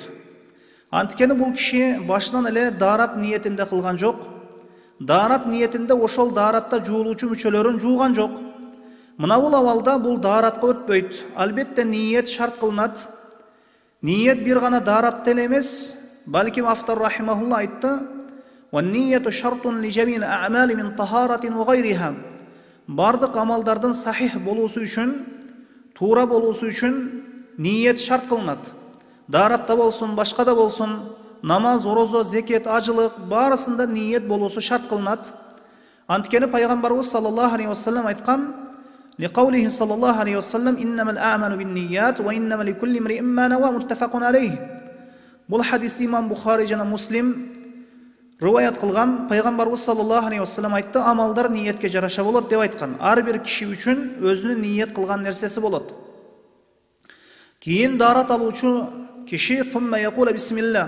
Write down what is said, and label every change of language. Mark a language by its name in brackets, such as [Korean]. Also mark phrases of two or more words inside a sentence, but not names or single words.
[Kyrgyz] Анткени бул киши башынан эле дарат ниетинде кылган жок. Дарат ниетинде ошол даратта жуулуучу мүчөлөрүн жууган жок. Мына бул абалда бул даратка өтпөйт. Албетте ниет шарт кылынат. Ниет бир гана даратта эле эмес, балким автор рахимахулла айтты, [Arabic] والنية شرط لجميع الأعمال من طهارة وغيرها. [Kyrgyz] Бардык амалдардын сахих болуусу үчүн, туура болуусу үчүн ниет шарт кылынат. Даратта болсун, башкада болсун, намаз, орозо, зекет, ажылык баарысында ниет болуусу шарт кылынат. Анткени пайгамбарыбыз [Arabic] صلى الله عليه وسلم айткан: "لقوله صلى الله عليه وسلم إنما الأعمال بالنيات وإنما لكل امرئ ما نوى متفق عليه." [Kyrgyz] Бул хадисти имам Бухари жана Муслим рываят кылган. Пайгамбарыбыз [Arabic] صلى الله عليه وسلم [Kyrgyz] айтты, амалдар ниетке жараша болот деп айткан. Ар бир киши үчүн өзүнүн ниет кылган нерсеси болот. Кийин дарат алуучу киши [Arabic] ثم يقول بسم الله.